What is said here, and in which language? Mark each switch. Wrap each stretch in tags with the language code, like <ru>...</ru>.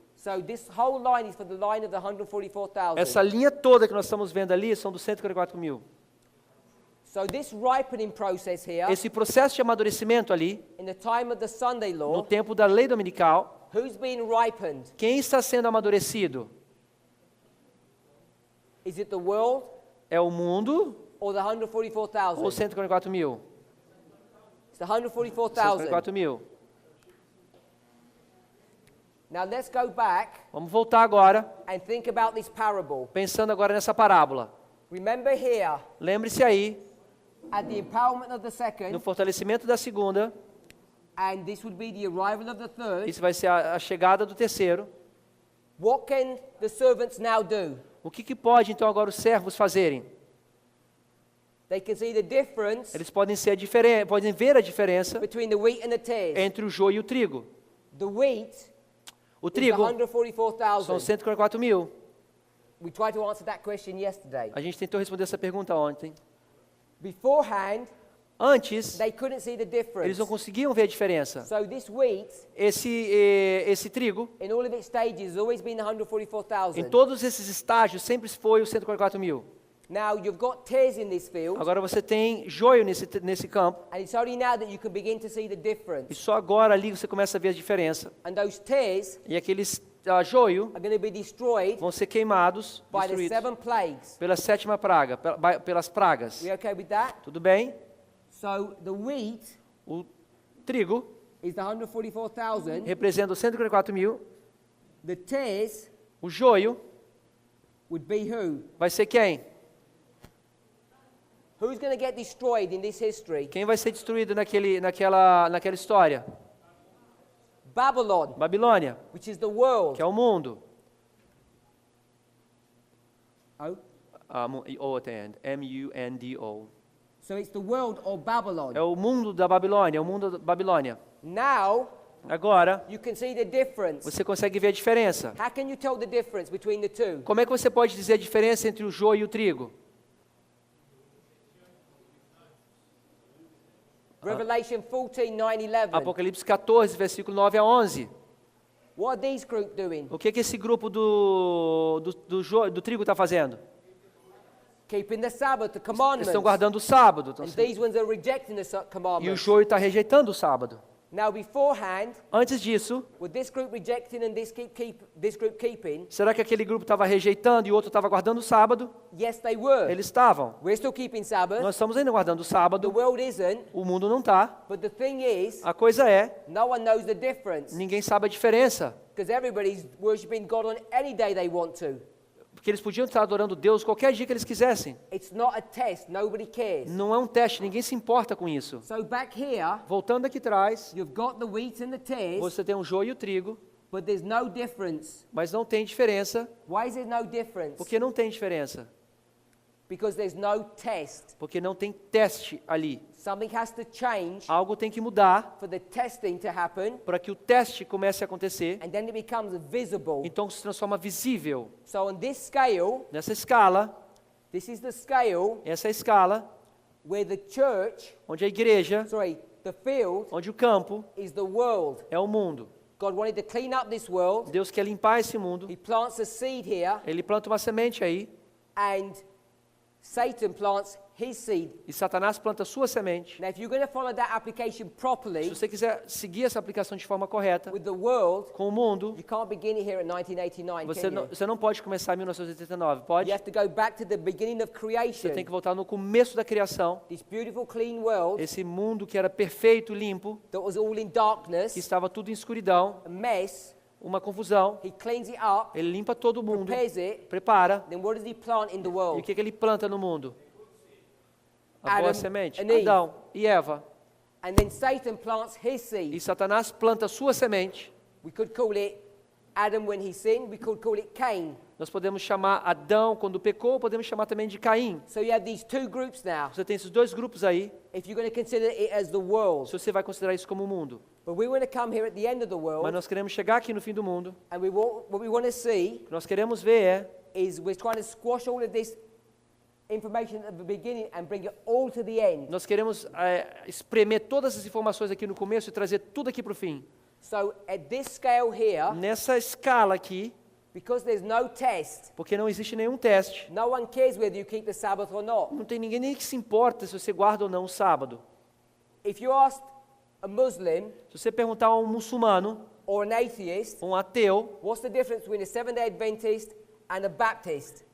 <en>So this whole line is for the line of the 144,000.</en> <pt>Essa linha toda que nós estamos vendo ali são dos 144 mil.</pt> <en>So this ripening process here,</en> <pt>Esse processo de amadurecimento ali,</pt> <en>in the time of the Sunday</en> <pt>no</pt> <en>law,</en> <pt>tempo da lei dominical,</pt> <en>who's being ripened?</en> <pt>quem está sendo amadurecido?</pt> <en>Is it the world</en> <pt>É o mundo</pt> <en>or the</en> <pt>ou</pt> <en>144,000?</en> <pt>144 mil?</pt> <en>It's the 144,000.</en> <pt>144 mil.</pt> <en>Now let's go back</en> <pt>Vamos voltar agora,</pt> <en>and think about this parable.</en> <pt>pensando agora nessa parábola.</pt> <en>Remember here,</en> <pt>Lembre-se aí,</pt> <en>at the empowerment of the</en> <pt>no</pt> <en>second,</en> <pt>fortalecimento da segunda,</pt> <en>and this would be the arrival of the third,</en> <pt>isso vai ser a chegada do terceiro.</pt> <en>what can the servants now do?</en> <pt>O que pode então agora os servos fazerem?</pt> <en>They can see the difference</en> <pt>Eles podem podem ver a diferença</pt> <en>between the wheat and the tares.</en> <pt>entre o joio e o trigo.</pt> <en>The wheat</en> <pt>O</pt> <en>is the</en> <pt>trigo são</pt> <en>144,000.</en> <pt>144 mil.</pt> <en>we tried to answer that question yesterday.</en> <pt>A gente tentou responder essa pergunta ontem.</pt> <en>Beforehand,</en> <pt>Antes,</pt> <en>they couldn't see the</en> <pt>eles</pt> <en>difference.</en> <pt>não conseguiam ver a diferença.</pt> <en>So this wheat,</en> <pt>Esse trigo,</pt> <en>in all of its stages, has always been</en> <pt>em</pt> <en>144,000.</en> <pt>todos esses estágios, sempre foi os 144.000.</pt> <en>Now you've got tares in this field,</en> <pt>Agora você tem joio nesse campo.</pt> <en>and it's only now that you can begin to see the</en> <pt>E</pt> <en>difference.</en> <pt>só agora ali você começa a ver a diferença.</pt> <en>And those tares</en> <pt>E aqueles joio</pt> <en>are going to be destroyed</en> <pt>vão ser queimados,</pt> <en>by the</en> <pt>destruídos,</pt> <en>7 plagues.</en> <pt>pela sétima praga, pelas pragas.</pt> <en>We okay with that?</en> <pt>Tudo bem?</pt> <en>So the wheat</en> <pt>O trigo</pt> <en>is the 144,000.</en> <pt>representa os 144.000.</pt> <en>The tares</en> <pt>O joio</pt> <en>would be who?</en> <pt>vai ser quem?</pt> <en>Who's going to get destroyed in this history?</en> <pt>Quem vai ser destruído naquela história?</pt> <en>Babylon,</en> <pt>Babilônia,</pt> <en>which is the world.</en> <pt>que é o mundo.</pt> <en>Oh, O at the end. M-U-N-D-O. so it's the world or Babylon.</en> <pt>É o mundo da Babilônia, é o mundo da Babilônia.</pt> <en>Now</en> <pt>Agora,</pt> <en>you can see the difference.</en> <pt>você consegue ver a diferença.</pt> <en>How can you tell the difference between the two?</en> <pt>Como é que você pode dizer a diferença entre o joio e o trigo?</pt> <en>Revelation 14, 9, 11.</en> <pt>Apocalipse 14, versículo 9 a 11.</pt> <en>What are these group doing?</en> <pt>O que esse grupo do trigo está fazendo?</pt> <en>Keeping the Sabbath, the</en> <pt>Eles</pt> <en>commandments.</en> <pt>estão guardando o sábado.</pt> <en>And these ones are rejecting the</en> <pt>E o</pt> <en>commandments.</en> <pt>joio está rejeitando o sábado.</pt> <en>Now beforehand,</en> <pt>Antes disso,</pt> <en>with this group rejecting and this group keeping,</en> <pt>será que aquele grupo estava rejeitando e o outro estava guardando o sábado?</pt> <en>yes they were.</en> <pt>Eles estavam.</pt> <en>We're still keeping Sabbath.</en> <pt>Nós estamos ainda guardando o</pt> <en>The</en> <pt>sábado.</pt> <en>world isn't.</en> <pt>O mundo não está.</pt> <en>But the thing is,</en> <pt>A coisa é,</pt> <en>no one knows the difference.</en> <pt>ninguém sabe a diferença.</pt> <en>Because everybody's worshiping God on any day they want to.</en> <pt>Porque eles podiam estar adorando Deus qualquer dia que eles quisessem.</pt> <en>It's not a test. Nobody cares.</en> <pt>Não é um teste, ninguém se importa com isso.</pt> <en>So back here,</en> <pt>Voltando aqui atrás,</pt> <en>you've got the wheat and the tares,</en> <pt>você tem o joio e o trigo,</pt> <en>but there's no difference.</en> <pt>mas não tem diferença.</pt> <en>Why is there no difference?</en> <pt>Por que não tem diferença?</pt> <en>Because there's no test.</en> <pt>Porque não tem teste ali.</pt> <en>Something has to change</en> <pt>Algo tem que mudar</pt> <en>for the testing to happen,</en> <pt>para que o teste comece a acontecer.</pt> <en>and then it becomes visible.</en> <pt>Então se transforma visível.</pt> <en>So on this scale,</en> <pt>Nessa escala,</pt> <en>this is the scale</en> <pt>essa é a escala</pt> <en>where the church,</en> <pt>onde a igreja,</pt> <en>the field,</en> <pt>onde o campo</pt> <en>is the world.</en> <pt>é o mundo.</pt> <en>God wanted to clean up this world.</en> <pt>Deus quer limpar esse mundo.</pt> <en>He plants a seed here,</en> <pt>Ele planta uma semente aí</pt> <en>and Satan plants his seed.</en> <pt>e Satanás planta a sua semente.</pt> <en>Now, if you're going to follow that application</en> <pt>Se</pt> <en>properly</en> <pt>você quiser seguir essa aplicação de forma correta</pt> <en>with the world,</en> <pt>com o mundo,</pt> <en>you can't begin it here at 1989, can you?</en> <pt>você não pode começar em 1989, pode?</pt> <en>You have to go back to the beginning of</en> <pt>Você</pt> <en>creation.</en> <pt>tem que voltar no começo da criação.</pt> <en>This beautiful, clean world</en> <pt>Esse mundo que era perfeito, limpo,</pt> <en>that was all in</en> <pt>que</pt> <en>darkness,</en> <pt>estava tudo em escuridão,</pt> <en>a mess.</en> <pt>uma confusão.</pt> <en>He cleans it up,</en> <pt>Ele limpa todo mundo,</pt> <en>prepares it.</en> <pt>prepara.</pt> <en>Then what does he plant in the</en> <pt>E o</pt> <en>world?</en> <pt>que ele planta no mundo? A boa</pt> <en>Adam</en> <pt>semente.</pt> <en>and Eve.</en> <pt>Adão e Eva.</pt> <en>And then Satan plants his</en> <pt>E</pt> <en>seed.</en> <pt>Satanás planta a sua semente.</pt> <en>We could call it Adam when he sinned. We could call it Cain.</en> <pt>Nós podemos chamar Adão quando pecou, podemos chamar também de Caim.</pt> <en>So you have these two groups now.</en> <pt>Você tem esses dois grupos aí,</pt> <en>If you're going to consider it as the world.</en> <pt>se você vai considerar isso como o mundo.</pt> <en>But we want to come here at the end of the</en> <pt>Mas</pt> <en>world,</en> <pt>nós queremos chegar aqui no fim do mundo.</pt> <en>and what we want to see</en> <pt>O que nós queremos ver</pt> <en>is we're trying to squash all of this information at the beginning and bring it all to the end.</en> <pt>nós queremos espremer todas as informações aqui no começo e trazer tudo aqui para o fim.</pt> <en>So at this scale here,</en> <pt>Nessa escala aqui,</pt> <en>because there's no test,</en> <pt>porque não existe nenhum teste,</pt> <en>no one cares whether you keep the Sabbath or not.</en> <pt>não tem ninguém nem que se importa se você guarda ou não o sábado.</pt> <en>If you ask a Muslim</en> <pt>Se você perguntar a um muçulmano,</pt> <en>or an atheist,</en> <pt>um ateu,</pt> <en>what's the difference between a Seventh-day Adventist and a Baptist?</en>